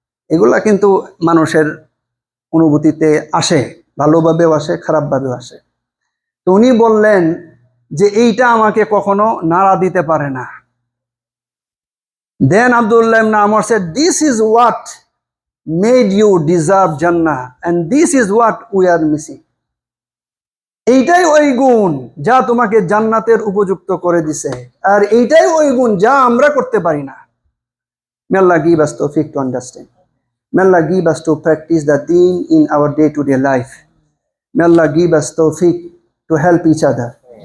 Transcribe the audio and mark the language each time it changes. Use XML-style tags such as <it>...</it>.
<bn>এগুলা কিন্তু মানুষের অনুভূতিতে আসে, ভালোভাবেও আসে, খারাপভাবেও আসে। তো উনি বললেন যে এইটা আমাকে কখনো নাড়া দিতে পারে না।</bn> <en>Then Abdullah ibn Amr said, this is what made you deserve Jannah and this is what we are missing.</en> <bn>এইটাই ওই গুণ যা তোমাকে জান্নাতের উপযুক্ত করে দিছে, আর এইটাই ওই গুণ যা আমরা করতে পারি না।</bn> <en>May Allah give us tawfiq to understand. May Allah give us to practice the deen in our day-to-day life. May Allah give us tawfiq to help each other.</en>